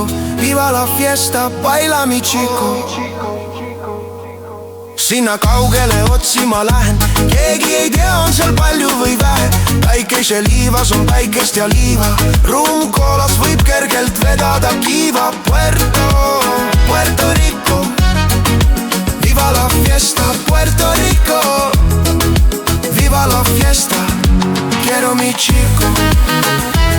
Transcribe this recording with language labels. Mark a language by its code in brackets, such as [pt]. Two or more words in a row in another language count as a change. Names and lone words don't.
[es] Viva la fiesta, baila mi chico. [et] Sinna kaugele otsima lähen, keegi ei tea, on seal palju või vähe. Päikese liivas on päikest ja liiva, rummkoolas võib kergelt vedada kiiva. [es] Puerto Rico, viva la fiesta, Puerto Rico. Viva la fiesta, quiero mi chico.